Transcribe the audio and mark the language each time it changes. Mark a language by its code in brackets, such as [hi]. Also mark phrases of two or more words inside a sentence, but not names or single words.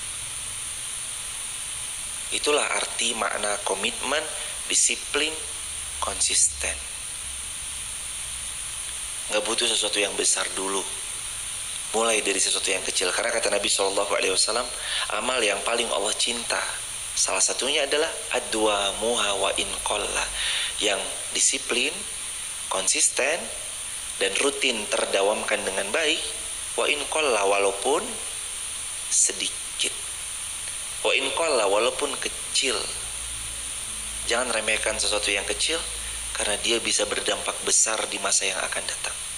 [id] Itulah arti makna komitmen, disiplin, konsisten. Nggak butuh sesuatu yang besar dulu. Mulai dari sesuatu yang kecil. Karena kata Nabi SAW, amal yang paling Allah cinta, salah satunya adalah [ar] أدومها وإن قل. [id] Yang disiplin, konsisten dan rutin terdawamkan dengan baik, [ar] وإن قل, [id] walaupun sedikit, [ar] وإن قل, [id] walaupun kecil. Jangan remehkan sesuatu yang kecil, karena dia bisa berdampak besar di masa yang akan datang.